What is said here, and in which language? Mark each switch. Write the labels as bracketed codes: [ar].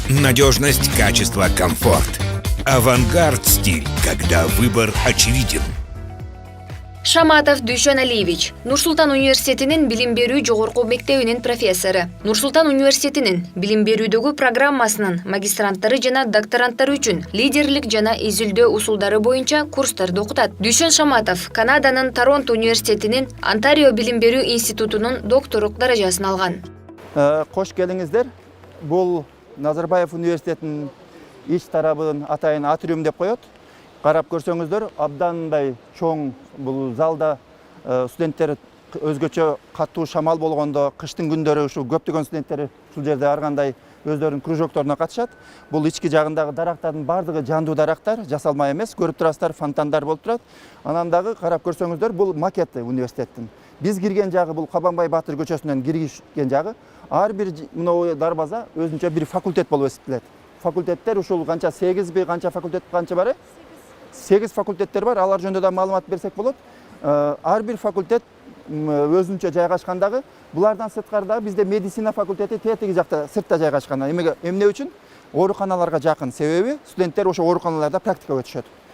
[ru] Надежность, качество, комфорт. Авангард стиль, когда выбор очевиден. [ky] Шаматов Дүйшөн Алиевич, Нурсултан университетинин билим берүү жогорку мектебинин профессору. Нурсултан университетинин билим берүүдөгү программасынын магистранттары жана докторанттары үчүн лидерлик жана изилдөө усулдары боюнча курстарды окутат. Дүйшөн Шаматов Канаданын Торонто университетинин Онтарио билим берүү институтунун докторлук даражасын алган. Кош келиңиздер. Бул Назарбаев университетинин ич тарабын атайын атриум деп коет. Карап көрсөңүздөр, абдандай чоң бул залда студенттер өзгөчө катуу шамал болгондо, кыштын күндөрү ушу көптөгөн студенттер ушул жерде ар кандай өздөрүнүн кружокторуна катышат. Бул ички жагындагы дарактардын бардыгы жандуу дарактар, жасалма эмес, көрүп турасыздар, фонтандар болуп турат. Анан дагы карап көрсөңүздөр, бул макети университеттин. Биз кирген жагы бул Кабанбай Батыр көчөсүнөн кирген жагы. Ар бир мына дарбаза өзүнчө бир факультет болуп эсептелет. Факультеттер ушул канча 8 канча факультет канча бар? 8 факультеттер бар, алар жөнүндө да маалымат берсек болот. Ар бир факультет өзүнчө жайгашкандагы, булардан сырткары бизде медицина факультети тетиги жакта сыртта жайгашкан. Эмне үчүн? Ооруканаларга жакын, себеби студенттер ошо ооруканаларда практика өтүшөт.